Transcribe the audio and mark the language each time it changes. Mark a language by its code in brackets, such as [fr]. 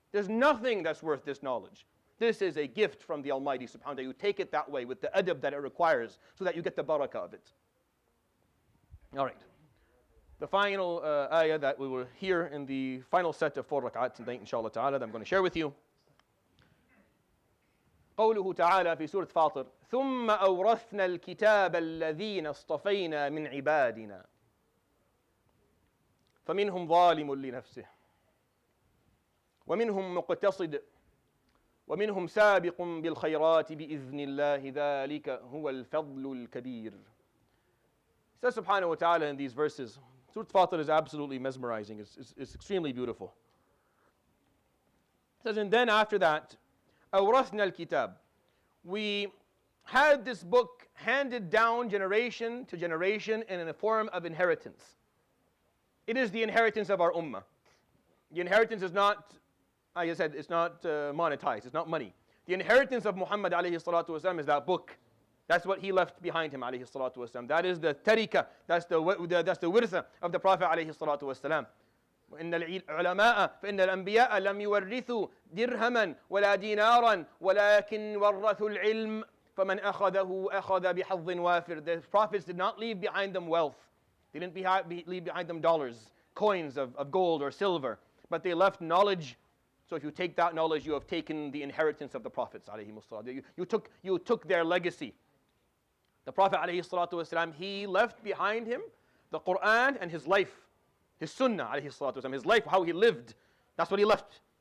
[en] There's nothing that's worth this knowledge. This is a gift from the Almighty subhanahu wa ta'ala. You take it that way with the adab that it requires so that you get the barakah of it. All right. The final ayah that we will hear in the final set of 4 rak'at tonight, inshallah ta'ala, that I'm going to share with you. [ar] قوله تعالى في سورة فاطر ثم أورثنا الكتاب الذين اصطفينا من عبادنا فمنهم ظالم لنفسه ومنهم مقتصد ومنهم سابق بالخيرات بإذن الله ذلك هو الفضل الكبير. [en] It says subhanahu wa ta'ala in these verses, Surah Fatir is absolutely mesmerizing, it's extremely beautiful. It says, and then after that, [ar] أورثنا الكتاب, [en] we had this book handed down generation to generation and in a form of inheritance. It is the inheritance of our ummah. The inheritance is not, like I said, it's not monetized, it's not money. The inheritance of Muhammad alayhi salatu wasalam is that book. That's what he left behind him alayhi salatu wasalam. That is the tarika, that's the wirtha of the Prophet alayhi salatu wasalam. [ar] وإن العلماء فإن الأنبياء لم يورثوا درهما ولا دينارا ولكن ورثوا العلم فمن أخذه أخذ بحظ وافر. [en] The prophets did not leave behind them wealth. They didn't leave behind them dollars, coins of gold or silver, but they left knowledge. So if you take that knowledge, you have taken the inheritance of the prophets. You took their legacy. The Prophet ﷺ, he left behind him the Quran and his life, his sunnah ﷺ, his life, how he lived. That's what he left.